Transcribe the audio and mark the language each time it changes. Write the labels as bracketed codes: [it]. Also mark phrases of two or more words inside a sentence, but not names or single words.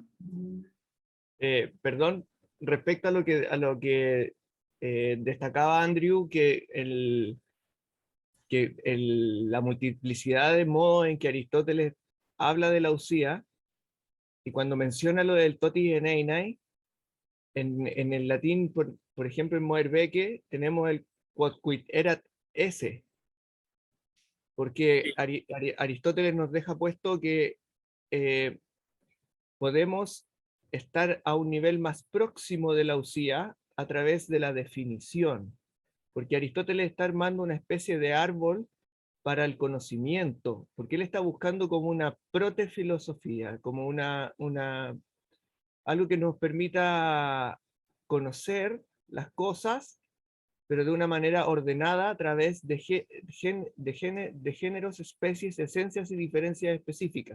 [es] Perdón, respecto a lo que destacaba Andrew, que la multiplicidad de modos en que Aristóteles habla de la usía, y cuando menciona lo del [el] τὸ τί ἦν εἶναι, [es] en el latín, por ejemplo, en Moerbeke, tenemos el [la] quod erat esse, [es] porque Aristóteles nos deja puesto que podemos estar a un nivel más próximo de la usía a través de la definición, porque Aristóteles está armando una especie de árbol para el conocimiento, porque él está buscando como una protefilosofía, como algo que nos permita conocer las cosas, pero de una manera ordenada a través de géneros, especies, esencias y diferencias específicas.